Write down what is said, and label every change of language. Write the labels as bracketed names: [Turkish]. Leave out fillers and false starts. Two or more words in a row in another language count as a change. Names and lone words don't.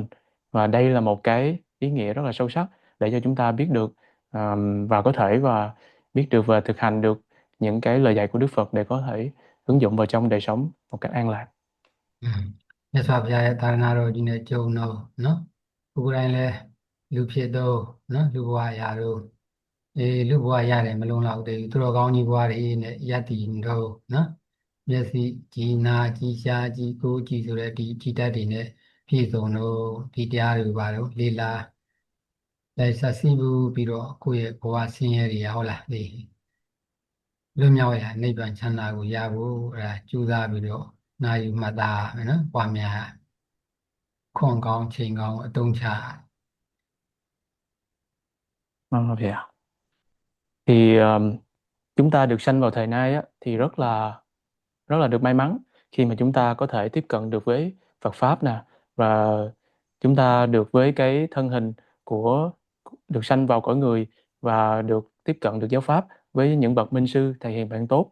[Vietnamese] Và đây là một cái ý nghĩa rất là sâu sắc để cho chúng ta biết được và có thể và biết được và thực hành được những cái lời dạy của Đức Phật để có thể ứng dụng vào trong đời sống một cách an lạc. [Burmese] မြတ်စွာဘုရားရဲ့သာသနာတော်ကြီးနဲ့ကြုံတော့နော်ကိုယ်တိုင်လည်းလူဖြစ်တော့နော်လူဘဝရတော့လူဘဝရတယ်မလုံး လောက်သေးဘူးသူတော်ကောင်းကြီးဘဝတွေနဲ့ယက်တည်တော့နော်မျက်စိကြည်နာကြည်ရှားကြည်ကိုကြည်ဆိုတဲ့ဒီကြည်တတ်တွေနဲ့ပြည့်စုံတော့ဒီတရားတွေပါတော့လေလာလိုက်ဆက်စီးပြီးတော့ကိုယ့်ရဲ့ဘဝဆင်းရဲတွေရဟုတ်လားဒီလွတ်မြောက်ရနိဗ္ဗာန်ချမ်းသာကိုရဖို့အဲဒါကြိုးစားပြီးတော့နာယူမှတ်သားမယ်နော်ပွားများခွန်ကောင်းချိန်ကောင်းအတုံးချ [Vietnamese] Vâng, vậy ạ. Thì chúng ta được sanh vào thời nay á, thì rất là được may mắn khi mà chúng ta có thể tiếp cận được với Phật pháp nè, và chúng ta được với cái thân hình của được sanh vào cõi người và được tiếp cận được giáo pháp với những bậc minh sư thầy hiền bạn tốt.